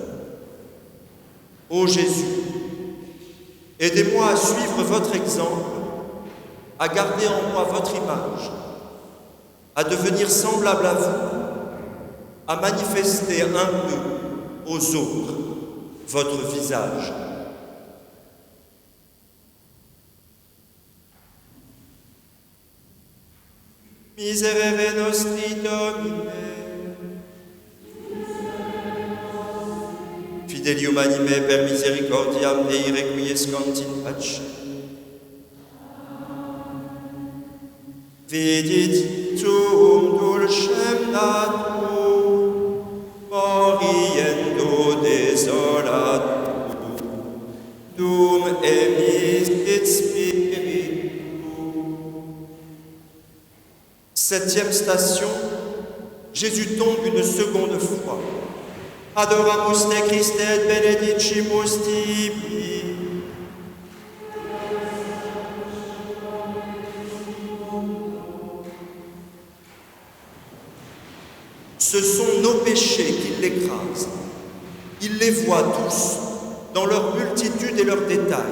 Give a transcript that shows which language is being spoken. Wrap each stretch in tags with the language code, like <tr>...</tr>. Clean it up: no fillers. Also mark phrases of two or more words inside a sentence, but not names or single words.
<fr>Ô Jésus, aidez-moi à suivre votre exemple, à garder en moi votre image, à devenir semblable à vous, à manifester un peu aux autres votre visage.</fr> <la>Miserere nostri Domine. Fidelium anime per misericordiam Dei requiescant in pace. Vidit tuum dulcem natum, moriendo desolatum, dum emisit spiritum.</la> <fr>Septième station, Jésus tombe une seconde fois.</fr> <la>Adoramus te Christe et benedicimus tibi.</la> <fr>Ce sont nos péchés qui l'écrasent. Il les voit tous, dans leur multitude et leurs détails.</fr>